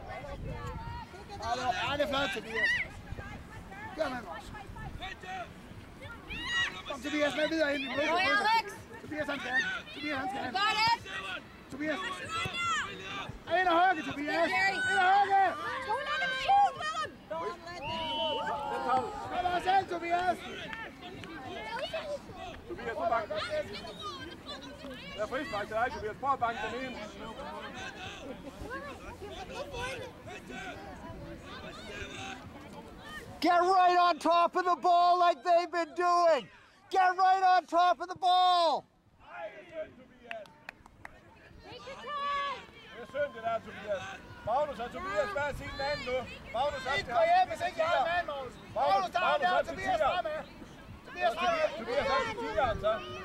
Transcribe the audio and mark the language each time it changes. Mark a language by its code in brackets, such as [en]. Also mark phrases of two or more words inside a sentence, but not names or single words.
[da] Ja, det er flot, Tobias. Gør man også. Kom, Tobias, med videre ind. Tobias, han skal. Tobias, han skal. Tobias. Ind og hugge, Tobias. Ind og hugge. [en] Don't let him shoot, Willem! [da] Kom bare selv, Tobias. Tobias, på banken. Der er frispark til dig, Tobias. Prøv at banke den ind. [en] Get right on top of the ball like they've been doing. Get right on top of the ball. [da] Det er synd, det der, Tobias. Magnus og Tobias, hvad er sin mand nu? Magnus op til Gå hjem, hvis ikke jeg er mand, Magnus. Magnus, der er der. Tobias, fremad. Tobias, fremad. Tobias, op til tieren, så.